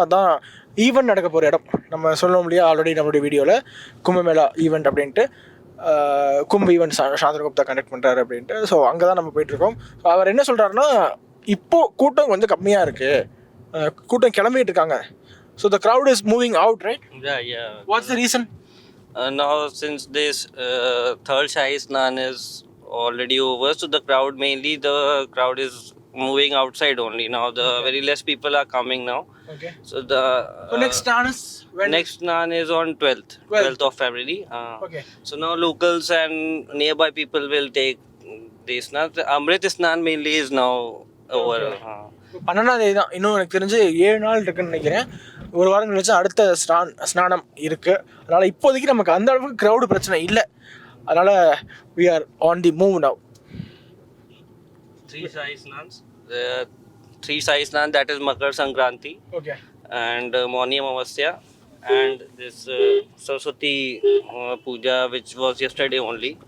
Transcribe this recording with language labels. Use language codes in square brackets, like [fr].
[ta] அதுதான் ஈவெண்ட் நடக்க போகிற இடம். நம்ம சொல்ல முடியாது, ஆல்ரெடி நம்மளுடைய வீடியோவில் கும்பமேளா ஈவெண்ட் அப்படின்ட்டு கும்ப ஈவெண்ட் சாந்திரகுப்தா கண்டக்ட் பண்ணுறாரு அப்படின்ட்டு. ஸோ அங்கே தான் நம்ம போயிட்டுருக்கோம். ஸோ அவர் என்ன சொல்கிறாருன்னா, இப்போது கூட்டம் கொஞ்சம் கம்மியாக இருக்குது, கூட்டம் கிளம்பிட்டு இருக்காங்க. [en] So the crowd is moving out, right? Yeah. What's the reason? Now since this third Shahi Snan is already over, so the crowd is moving outside only. Now the very less people are coming now. Okay. So the So next Nan is when? next Nan is on 12th of February. Okay. So now locals and nearby people will take this Nan. The Amrit Snan mainly is now over. [ta] 12ஆம் தேதி தான், இன்னும் எனக்கு தெரிஞ்சு 7 நாள் இருக்குன்னு நினைக்கிறேன். ஒரு வாரம் கழிச்சு அடுத்த ஸ்நானம் இருக்கு. அதனால இப்போதைக்கு நமக்கு அந்த அளவுக்கு க்ரௌடு பிரச்சனை இல்லை. அதனால [en] we are on the move now. 3 Sai Snans. The 3 Sai Snan, that is Makar Sankranti Okay. and Mauni Amavasya and this Saraswati Puja, which was yesterday only.